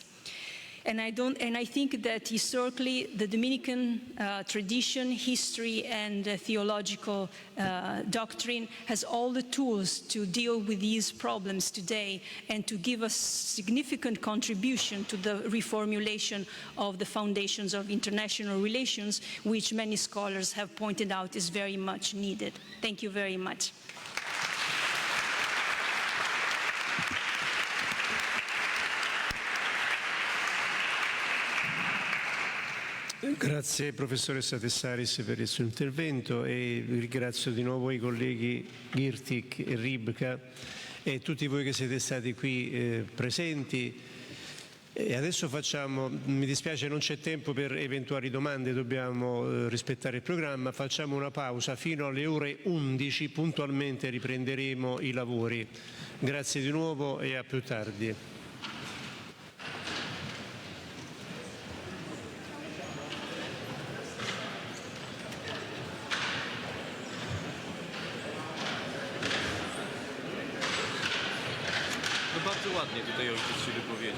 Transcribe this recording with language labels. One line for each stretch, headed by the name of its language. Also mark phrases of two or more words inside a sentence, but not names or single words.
English: And I think that historically the Dominican tradition, history, and theological doctrine has all the tools to deal with these problems today and to give a significant contribution to the reformulation of the foundations of international relations, which many scholars have pointed out is very much needed. Thank you very much.
Italian: Grazie professoressa Tessaris per il suo intervento, e ringrazio di nuovo i colleghi Girtik e Ribka e tutti voi che siete stati qui presenti. E adesso mi dispiace non c'è tempo per eventuali domande, dobbiamo rispettare il programma, facciamo una pausa fino alle ore 11, puntualmente riprenderemo i lavori. Grazie di nuovo e a più tardi.
Polish: Bardzo ładnie tutaj ojciec się wypowiedział.